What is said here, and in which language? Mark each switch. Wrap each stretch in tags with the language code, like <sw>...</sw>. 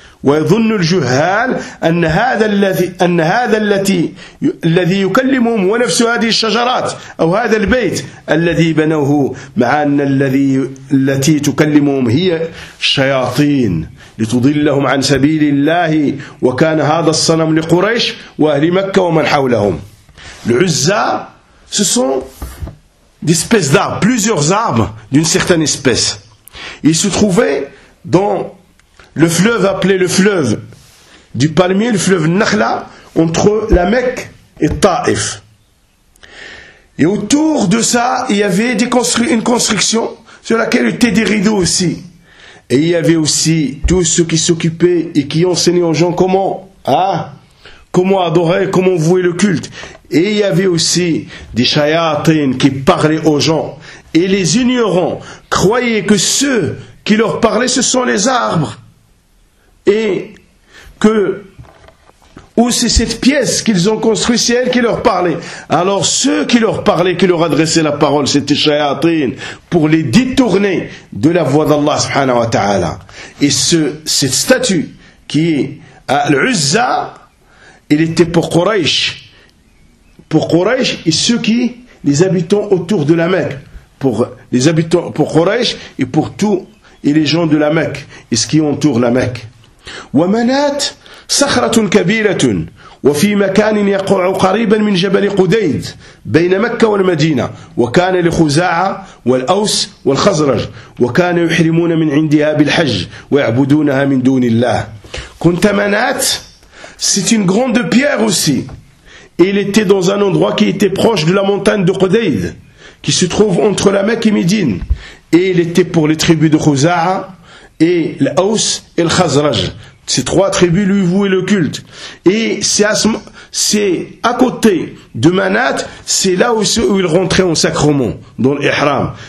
<ar>ويظن الجهال أن هذا الذي أن هذا التي الذي يكلمهم ونفس هذه الشجرات أو هذا البيت الذي بنوه مع أن الذي التي تكلمهم هي الشياطين لتضلهم عن سبيل الله وكان هذا الصنم لقريش وأهل مكة ومن حولهم العزة</ar> <fr>ce sont des espèces d'arbres plusieurs arbres d'une certaine espèce ils se trouvaient dans Le fleuve appelé le fleuve du palmier, le fleuve Nakhla, entre la Mecque et Taif. Et autour de ça, il y avait une construction sur laquelle étaient des rideaux aussi. Et il y avait aussi tous ceux qui s'occupaient et qui enseignaient aux gens comment, hein, comment adorer, comment vouer le culte. Et il y avait aussi des shayatin qui parlaient aux gens. Et les ignorants croyaient que ceux qui leur parlaient, ce sont les arbres. Et que, ou c'est cette pièce qu'ils ont construite, c'est elle qui leur parlait. Alors ceux qui leur parlaient, qui leur adressaient la parole, c'était Shayatin, pour les détourner de la voix d'Allah subhanahu wa ta'ala. Et cette statue qui est à l'Uzza, elle était pour Quraysh. Pour Quraysh et ceux qui, les habitants autour de la Mecque. Pour les habitants, pour Quraysh et pour tous et les gens de la Mecque et ce qui entoure la Mecque.</fr> <ar>ومنات صخرة كبيرة وفي مكان يقع قريبا من جبل قديد بين مكة والمدينة وكان لخزاعة والأوس والخزرج وكان يحرمون من عندها بالحج ويعبدونها من دون الله كنت منات</ar> <fr>c'est une grande pierre aussi il était dans un endroit qui était proche de la montagne de Qudayd qui se trouve entre la Mecque et Médine. Et il était pour les tribus de Khouza'a et l'Aus et le Khazraj. Ces trois tribus lui vouaient le culte. Et c'est à côté de Manat, c'est là aussi où il rentrait en sacrement, dans l'Ihram.</fr>